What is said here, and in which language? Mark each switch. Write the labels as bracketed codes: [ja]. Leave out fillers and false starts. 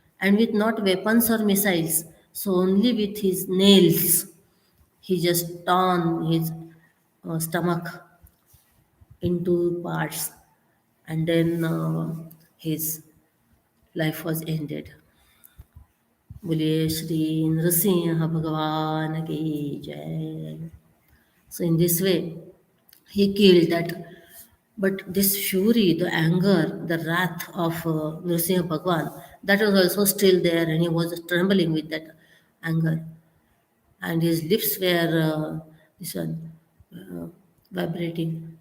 [en] And with not weapons or missiles, so only with his nails, he just torn his stomach into parts, and then his life was ended. [hi] बोलिए श्री नृसिंह भगवान की जय. [en] So in this way, he killed that. But this fury, the anger, the wrath of Nrsimha Bhagwan, that was also still there, and he was trembling with that anger. And his lips were this one vibrating.